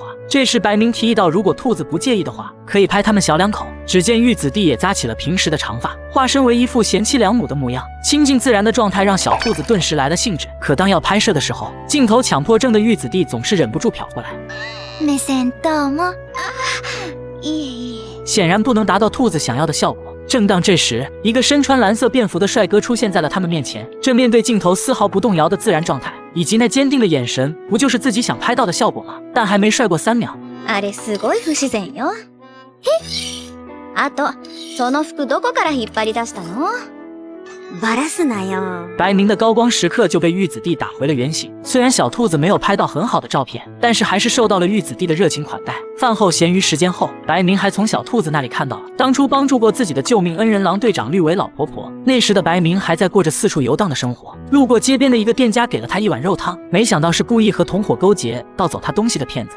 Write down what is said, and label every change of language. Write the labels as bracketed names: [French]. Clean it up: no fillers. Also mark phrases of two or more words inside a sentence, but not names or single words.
[Chinese] 这时白明提议到，如果兔子不介意的话，可以拍他们小2口。只见玉子弟也扎起了平时的长发，化身为一副贤妻良母的模样，亲近自然的状态让小兔子顿时来了兴致。可当要拍摄的时候，镜头强迫症的玉子弟总是忍不住瞟过来。 [Japanese] 目線どうも。いい。 [Chinese] 显然不能达到兔子想要的效果。正当这时，一个身穿蓝色便服的帅哥出现在了他们面前，正面对镜头丝毫不动摇的自然状态，以及那坚定的眼神，不就是自己想拍到的效果吗？但还没帅过3秒， [Japanese] あれすごい不自然よ。あと、その服どこから引っ張り出したの？バラすなよ。 [Chinese] 白明的高光时刻就被玉子弟打回了原形。虽然小兔子没有拍到很好的照片，但是还是受到了玉子弟的热情款待。饭后闲余时间后，白明还从小兔子那里看到了当初帮助过自己的救命恩人狼队长绿尾老婆婆。那时的白明还在过着四处游荡的生活，路过街边的一个店家给了他一碗肉汤，没想到是故意和同伙勾结盗走他东西的骗子。